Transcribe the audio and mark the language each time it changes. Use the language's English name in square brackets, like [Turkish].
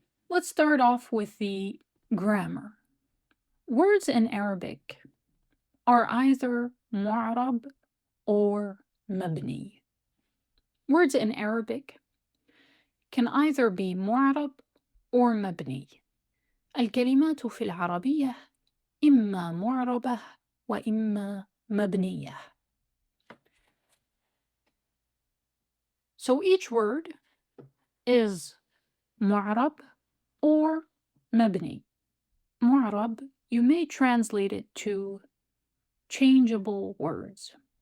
[English] Let's start off with the grammar. Words in Arabic are either معرب or مبني. Words in Arabic can either be معرب or مبني. [Arabic] الكلمات في العربية إما معربة وإما مبنية. [English] So each word is معرب or مبني. معرب, you may translate it to changeable words.